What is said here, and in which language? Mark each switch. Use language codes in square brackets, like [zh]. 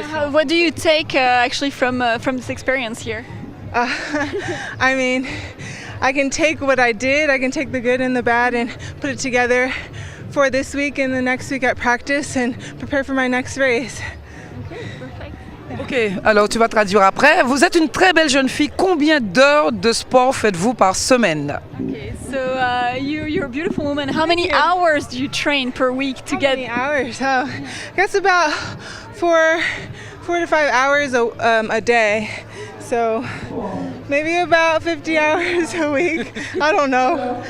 [en] What do you take actually from this experience here? I mean, I can take what I did, I can take the good and the bad and put it together for this week and the next week at practice and prepare for my next race. [fr] Ok, alors tu vas traduire après. Vous êtes une très belle jeune fille. Combien d'heures de sport faites-vous par semaine? [en] Okay, so you're a beautiful woman. How many hours do you train per week to How get? many hours? I guess about 4 to 5 hours a day. So maybe about 50 hours a week. I don't know.